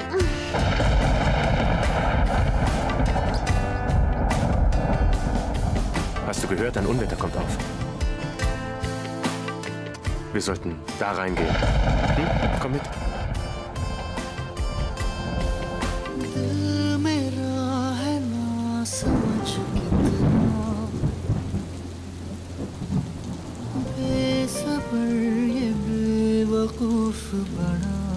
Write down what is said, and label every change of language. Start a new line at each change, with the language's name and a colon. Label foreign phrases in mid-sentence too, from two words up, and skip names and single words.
German: Hast du gehört? Ein Unwetter kommt auf. Wir sollten da reingehen. Komm mit.
Hindi: दिल मेरा है ना समझ कितना बेसब्र ये बेवकूफ बड़ा